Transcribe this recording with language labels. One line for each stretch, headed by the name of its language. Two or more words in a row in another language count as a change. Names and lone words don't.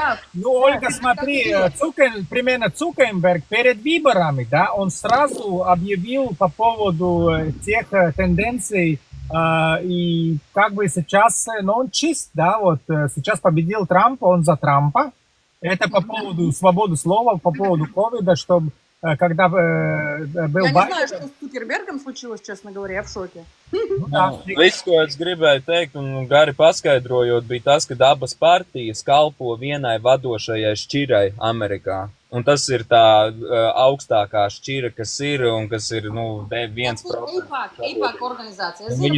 Russian: Ольга, смотри, примерно Цукерберг перед выборами, да, он сразу объявил по поводу тех тенденций, и сейчас, он чист, да, сейчас победил Трамп, он за Трампа. Это по поводу свободы слова, по поводу ковида, что когда был Байден... Я не знаю, что с Цукербергом случилось, честно говоря, я в šoke.
Latvian: Viss, ko es gribēju teikt, un gari paskaidrojot, bija tas, ka abas partijas kalpo vienai vadošajai šķirai Amerikā. Un tas ir tā augstākā šķira, kas ir, un kas ir, 1%. AIPAC organizācija.